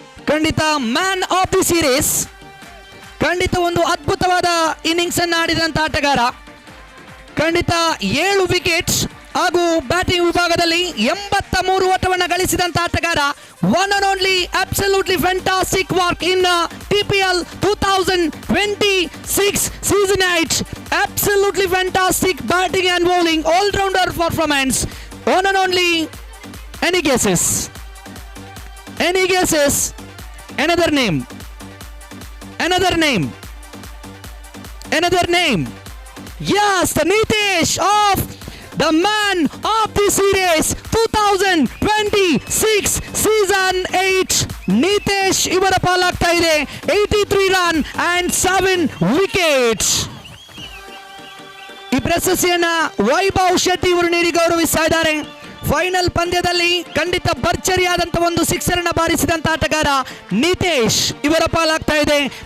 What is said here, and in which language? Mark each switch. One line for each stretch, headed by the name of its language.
Kannada: ಖಂಡಿತ man of the series. ಖಂಡಿತ ಒಂದು ಅದ್ಭುತವಾದ ಇನ್ನಿಂಗ್ಸ್ ಅನ್ನು ಆಡಿದಂತ ಆಟಗಾರ. ಖಂಡಿತ 7 ವಿಕೆಟ್ಸ್ ಹಾಗೂ ಬ್ಯಾಟಿಂಗ್ ವಿಭಾಗದಲ್ಲಿ 83 ಓಟವನ್ನು ಗಳಿಸಿದಂತ ಆಟಗಾರ.
English: One and only absolutely fantastic work in TPL 2026 season 8. Absolutely fantastic batting and bowling, all-rounder performance. One and only. Any guesses? Any guesses? Another name. Another name. Another name. Yes, the Nitesh of the man of the series 2026 season 8.
Kannada: Nitesh ಇವರ ಪಾಲಾಗ್ತಾ ಇದೆ. 83 run and 7 wickets. ಈ ಪ್ರಶಸ್ತಿಯನ್ನ ವೈಭವ್ ಶೆಟ್ಟಿ ಇವರು ನೀಡಿ ಗೌರವಿಸ್ತಾ ಇದ್ದಾರೆ. Final ಪಂದ್ಯದಲ್ಲಿ ಖಂಡಿತ ಭರ್ಜರಿಯಾದಂತ ಒಂದು ಸಿಕ್ಸರ್ ಅನ್ನು ಬಾರಿಸಿದಂತ ಆಟಗಾರ ನಿತೇಶ್ ಇವರ ಪಾಲಾಗ್ತಾ ಇದೆ.